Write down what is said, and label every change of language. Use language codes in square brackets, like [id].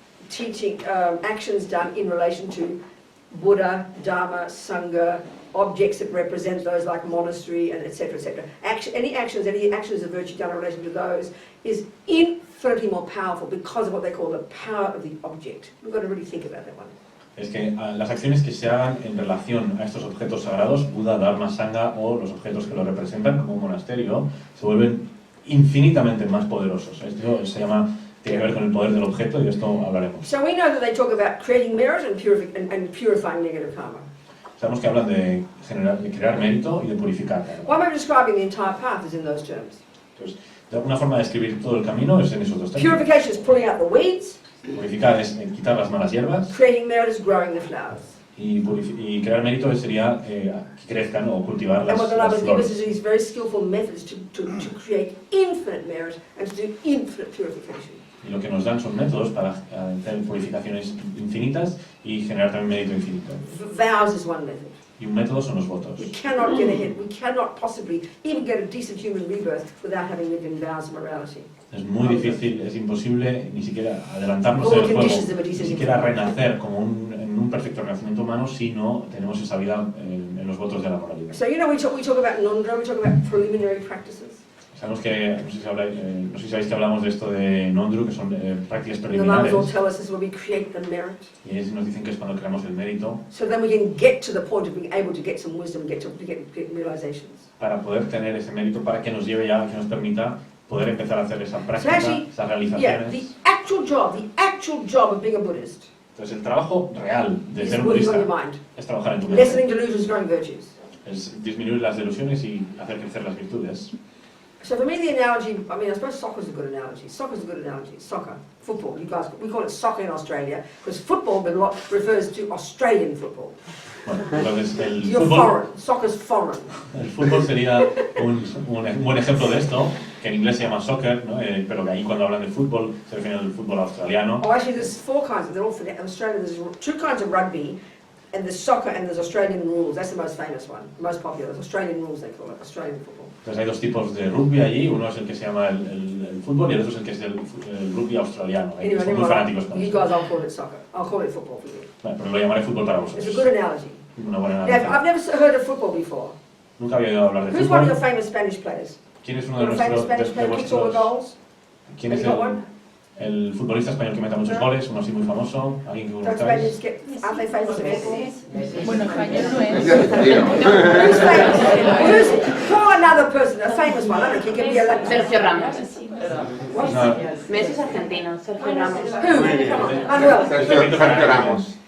[en] Teaching actions done in relation to Buddha, Dharma, Sangha, objects that represent those like monastery and etc. etc. Any actions of virtue done in relation to those is infinitely more powerful because of what they call the power of the object. We've got to really think about that one. [es] es que las acciones que se hagan en relación a estos objetos sagrados, Buda, Dharma, Sangha o los objetos que lo representan como un monasterio, se vuelven infinitamente más poderosos. Esto se llama, tiene que ver con el poder del objeto y de esto hablaremos. [en] So we know that they talk about creating merit and purifying negative karma. [es] Sabemos que hablan de crear mérito y de purificar karma. [en] One way of describing the entire path is in those terms. [es] Entonces, una forma de describir todo el camino es en esos dos términos. [en] Purification is pulling out the weeds. [es] Purificar es quitar las malas hierbas [en] Creating merit is growing the flowers. [es] y crear mérito sería que crezcan o cultivar [en] And [es] las [en] what the Lamas give us [es] flores. [en] is these very skillful methods to create infinite merit and to do infinite purification. [es] Y lo que nos dan son métodos para hacer purificaciones infinitas y generar también mérito infinito. [en] Vows is one method. [es] Y un método son los votos. [en] We cannot get ahead. We cannot possibly even get a decent human rebirth without having lived in vows of morality. [es] Es muy difícil, es imposible ni siquiera adelantarnos [en] All [es] en el [en] the [es] juego, [en] conditions of a [es] ni [en] decent [es] siquiera [en] human [es] renacer como en un perfecto renacimiento humano si no tenemos esa vida en los votos de la moralidad. [en] So, you know, we talk about nondra, we talk about preliminary practices. [es] Sabemos que, no sé si sabéis que hablamos de esto de Nondru, que son prácticas [en] And the Lamas [es] preliminares, [en] all tell us this is where we create the merit. [es] y ellos nos dicen que es cuando creamos el mérito, [en] So then we can get to the point of being able to get some wisdom, get realizations. [es] para poder tener ese mérito, para que nos lleve ya, que nos permita poder empezar a hacer esa práctica, [en] actually, [es] esas [en] Yeah, [es] realizaciones. [en] the actual job of being a Buddhist [es] Entonces el trabajo real de [en] is [es] ser un [en] working on [es] budista [en] your mind. [es] es trabajar en tu mente, [en] Lessening delusions, growing virtues. [es] es disminuir las delusiones y hacer crecer las virtudes. [en] So for me, the analogy, I mean, I suppose soccer's a good analogy. Soccer's a good analogy. Soccer, football. You guys, we call it soccer in Australia because football refers to Australian football. [es] Bueno, entonces [en] You're foreign. Soccer's foreign. [es] el fútbol sería un buen ejemplo de esto, que en inglés se llama soccer, ¿no? Pero que ahí cuando hablan de fútbol se refieren al fútbol australiano. [en] Oh, actually, there's four kinds. They're all for Australia. There's two kinds of rugby, and there's soccer and there's Australian rules. That's the most famous one, most popular. It's Australian rules they call it, Australian football. [es] Entonces hay dos tipos de rugby allí, uno es el que se llama el fútbol y el otro es el que es el rugby australiano. [en] Anyway, [es] Son muy fanáticos con [en] you [es] eso. [en] guys, I'll call it soccer. I'll call it football for you. [es] Bueno, pero lo llamaré fútbol para [en] It's a [es] vosotros. [en] good analogy. [es] Una buena [en] Now, [es] analogía. [en] I've never heard of football before. [es] Nunca había oído hablar de [en] Who's one of your [es] fútbol. [en] famous Spanish players? [es] ¿Quién es uno de [en] One famous Spanish [es] de [en] player kicks all the [es] vuestros... [en] goals. [es] ¿Quién [en] Have [es] es [en] you got one? [es] el futbolista español que meta muchos goles, uno así muy famoso, alguien que [en] Don't [es] conozcáis. [en] Spaniards get, aren't they famous at football? [es] Bueno, español no es. [en] Who's famous? Call another person, a famous one. I don't think it could be a Sergio Ramos. [es] No, Messi es argentino, Sergio Ramos. [en] Who? Manuel. Sergio Ramos.